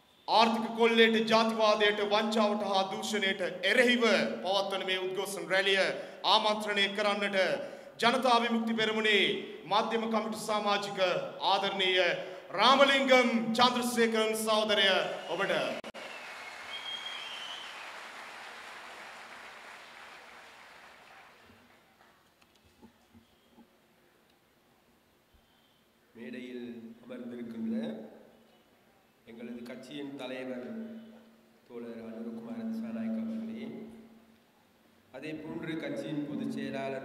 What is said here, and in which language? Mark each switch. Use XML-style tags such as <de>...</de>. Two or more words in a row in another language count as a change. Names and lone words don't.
<si>ආර්ථික කොල්ලේට ජාතිවාදයට වංචාවට හා දූෂණයට එරෙහිව පවත්වන මේ උද්ඝෝෂණ රැළිය ආමන්ත්‍රණය කරන්නට ජනතා විමුක්ති පෙරමුණේ මාධ්‍යම කමිටු සමාජික ආදරණීය රාමලිංගම් චන්ද්‍රසේකරන් සහෝදරය ඔබට</si> <ta>மேடையில் அமர்ந்திருக்கின்ற எங்களது கட்சியின் தலைவர் தோழர் அனுரகுமார திசாநாயக்க அவர்களே, அதே போன்று கட்சியின் பொதுச் செயலாளர்</ta>